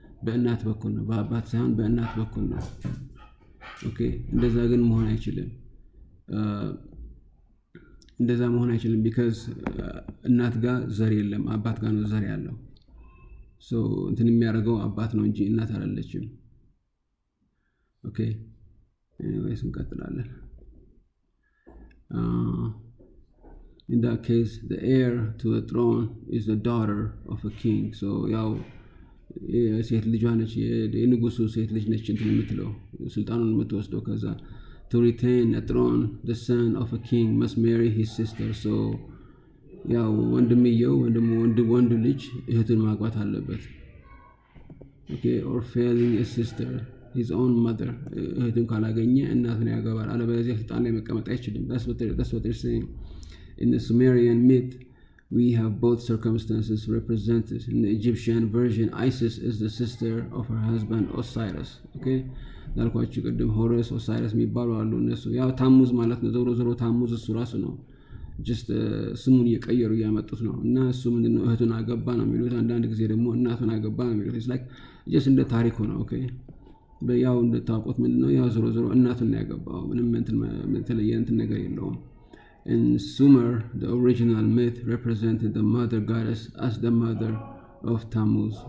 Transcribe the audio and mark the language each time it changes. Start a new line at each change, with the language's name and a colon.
Amharic: በእናት በኩል ነው፣ በአባት ሳይሆን በእናት በኩል ነው። ኦኬ እንደዛ ግን መሆን አይችልም። እንደዛ መሆን አይችልም ቢካዝ እናት ጋር ዘር የለም፣ አባት ጋር ነው ዘር ያለው። ሶ እንትን የሚያደርገው አባት ነው እንጂ እናት አይደለችም። ኦኬ ኤኒዌይስ እንቀጥላለን።
English: In that case, the heir to the throne is the daughter of a king.
Amharic: So ያው ሴት ልጇ ነች፣ የንጉሱ ሴት ልጅ ነች እንትን የምትለው ስልጣኑን የምትወስደው። ከዛ
English: to retain a throne, the son of a king must marry his sister.
Amharic: So ያው ወንድምየው ወንዱ ልጅ እህቱን ማግባት አለበት።
English: Okay, or failing a sister, his own mother,
Amharic: እህቱን ካላገኘ እናቱን ያገባል። አለበለዚያ ስልጣን ላይ መቀመጥ አይችልም።
English: That's what they're saying. In the Sumerian myth, we have both circumstances represented. In the Egyptian version, Isis is the sister of her husband Osiris.
Amharic: Okay, እንዳልኳችሁ ቅድም ሆረስ ኦሳይረስ የሚባሉ አሉ። እነሱ ያው ታሙዝ ማለት ነው። ዞሮ ታሙዝ እሱ ራሱ ነው። ጀስት ስሙን እየቀየሩ እያመጡት ነው። እና እሱ ምንድነው እህቱን አገባ ነው የሚሉት። አንዳንድ ጊዜ ደግሞ እናቱን አገባ ነው የሚሉት። ኢትስ ላይክ ጀስት እንደ ታሪኩ ነው። ኦኬ ያው እንደታውቁት ምንድነው ያው ዞሮ እናቱን ነው ያገባው። ምንም የተለየ እንትን ነገር የለውም።
English: In Sumer, the original myth represented the mother goddess as the mother of Tammuz.